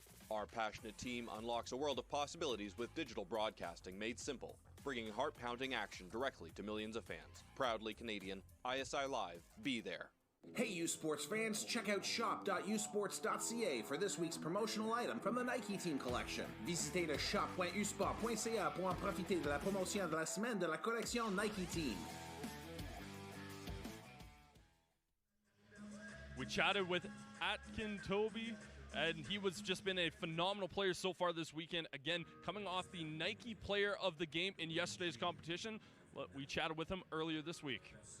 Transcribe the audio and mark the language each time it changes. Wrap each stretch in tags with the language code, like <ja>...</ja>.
<en>Our passionate team unlocks a world of possibilities with digital broadcasting made simple, bringing heart-pounding action directly to millions of fans. Proudly Canadian, ISI Live, be there. Hey U Sports fans, check out shop.usports.ca for this week's promotional item from the Nike Team Collection.</en> <fr>Visitez le shop.usport.ca pour en profiter de la promotion de la semaine de la collection Nike Team.</fr> <en>We chatted with Atkin Toby, and he was just been a phenomenal player so far this weekend. Again, coming off the Nike Player of the Game in yesterday's competition. We chatted with him earlier this week.</en>